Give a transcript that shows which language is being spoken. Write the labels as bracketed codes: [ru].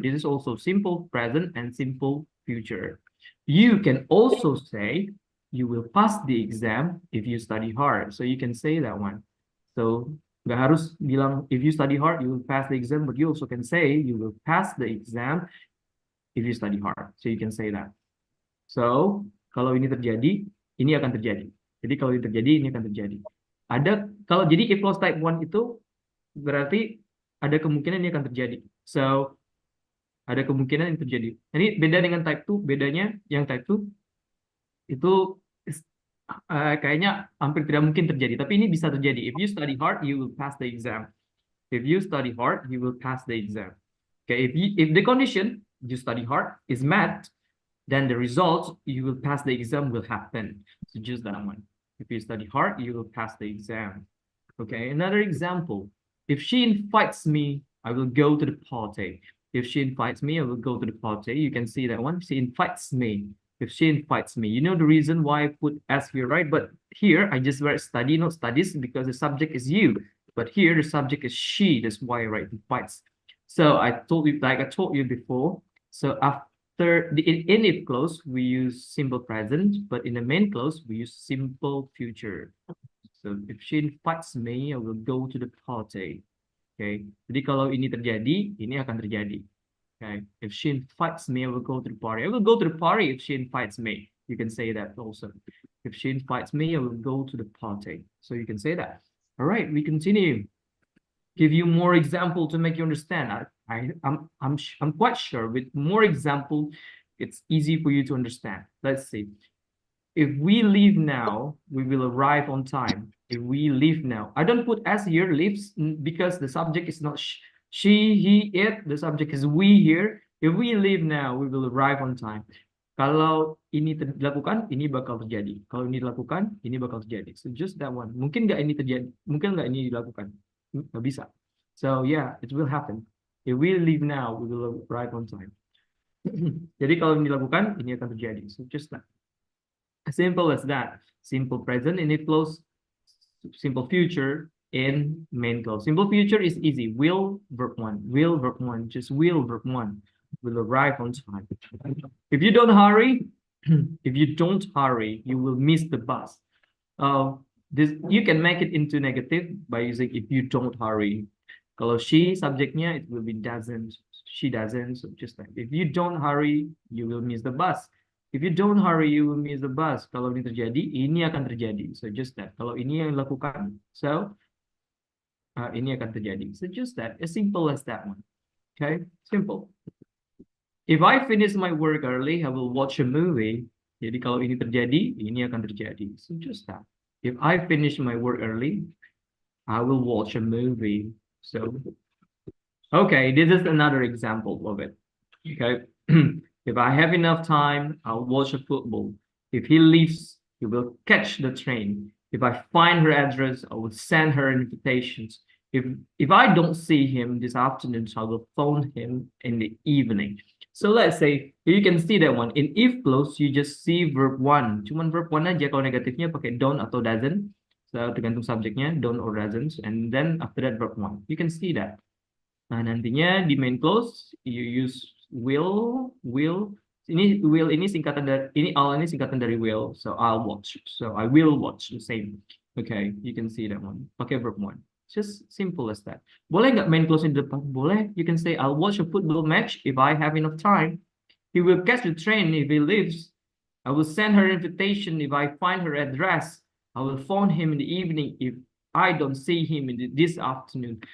[en] This is also simple present and simple future. You can also say you will pass the exam if you study hard. So you can say that one. So [id] nggak harus bilang [en] if you study hard, you will pass the exam, but you also can say you will pass the exam if you study hard. So you can say that. [id] So kalau ini terjadi, ini akan terjadi. Jadi kalau ini terjadi, ini akan terjadi. Kalau jadi if clause type 1 itu berarti ada kemungkinan ini akan terjadi. So ada kemungkinan ini terjadi. Ini beda dengan type 2. Bedanya yang type 2 itu kayaknya hampir tidak mungkin terjadi. Tapi ini bisa terjadi. [en] If you study hard, you will pass the exam. If you study hard, you will pass the exam. Okay. If the condition you study hard is met, then the result you will pass the exam will happen. So just that one. If you study hard, you will pass the exam. Okay. Another example. If she invites me, I will go to the party. If she invites me, I will go to the party. You can see that one. She invites me. If she invites me, you know the reason why I put S here, right? But here I just write study, not studies, because the subject is you. But here the subject is she. That's why I write invites. So I told you, like I told you before. So after the in if clause, we use simple present, but in the main clause, we use simple future. So if she invites me, I will go to the party. Okay. [id] Jadi kalau ini terjadi, ini akan terjadi. [en] Okay. If she invites me, I will go to the party. I will go to the party if she invites me. You can say that also. If she invites me, I will go to the party. So you can say that. All right, we continue. Give you more example to make you understand. I'm quite sure with more example, it's easy for you to understand. Let's see. If we leave now, we will arrive on time. If we leave now, I don't put S here, leaves, because the subject is not she, he, it. The subject is we here. If we leave now, we will arrive on time. [id] Kalau ini dilakukan, ini bakal terjadi. Kalau ini dilakukan, ini bakal terjadi. [en] So just that one. [id] Mungkin nggak ini terjadi, mungkin nggak ini dilakukan. Nggak bisa. [en] So yeah, it will happen. If we leave now, we will arrive on time. [id] Jadi kalau ini dilakukan, ini akan terjadi. [en] So just that. As simple as that. Simple present in it clause, simple future in main clause. Simple future is easy. Will, verb one. Will, verb one. Just will, verb one. Will arrive on time. If you don't hurry, you will miss the bus. This you can make it into negative by using if you don't hurry. [id] Kalau [en] she [id] subjeknya, [en] it will be doesn't. She doesn't. So just like if you don't hurry, you will miss the bus. If you don't hurry, you will miss the bus. [id] Kalau ini terjadi, ini akan terjadi. [en] So just that. [id] Kalau ini yang dilakukan, so ini akan terjadi. [en] So just that. As simple as that one. Okay, simple. If I finish my work early, I will watch a movie. [id] Jadi kalau ini terjadi, ini akan terjadi. [en] So just that. If I finish my work early, I will watch a movie. So, okay, this is another example of it. Okay. If I have enough time, I'll watch a football. If he leaves, he will catch the train. If I find her address, I will send her invitations. If I don't see him this afternoon, so I will phone him in the evening. So let's say you can see that one in if clause, you just see verb one. [id] Cuman verb one aja. Kalau negatifnya pakai don't atau doesn't. So tergantung subjeknya, [en] don't or doesn't. And then after that verb one. You can see that. [id] Nah nantinya di [en] main clause you use will. [id] Ini will ini singkatan dari ini singkatan dari will. [en] So I'll watch. So I will watch the same. Okay, you can see that one. [id] Pakai [en] verb one. Just simple as that. [id] Boleh nggak [en] main clause [id] di depan? Boleh. [en] You can say I'll watch a football match if I have enough time. He will catch the train if he leaves. I will send her invitation if I find her address. I will phone him in the evening if I don't see him this afternoon.